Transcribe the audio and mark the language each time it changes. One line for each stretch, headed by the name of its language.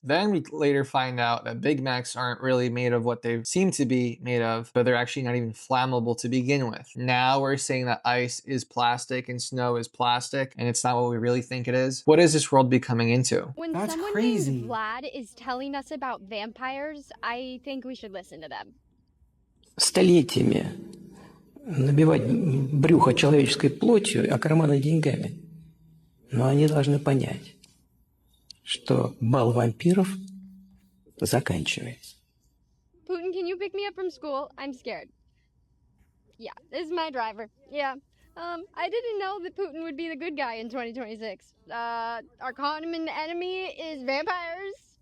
English: Then we later find out that Big Macs aren't really made of what they seem to be made of, but they're actually not even flammable to begin with. Now we're saying that ice is plastic and snow is plastic, and it's not what we really think it is. What is this world becoming into? When That's someone crazy. named Vlad is telling us about vampires, I think we should listen to them.
Russian: Столетиями набивать брюхо человеческой плотью, а карманы деньгами. Но они должны понять, что бал вампиров заканчивается.
English: Putin, can you pick me up from school? I'm scared. Yeah, this is my driver. Yeah. I didn't know that Putin would be the good guy in 2026. Our common enemy is vampires.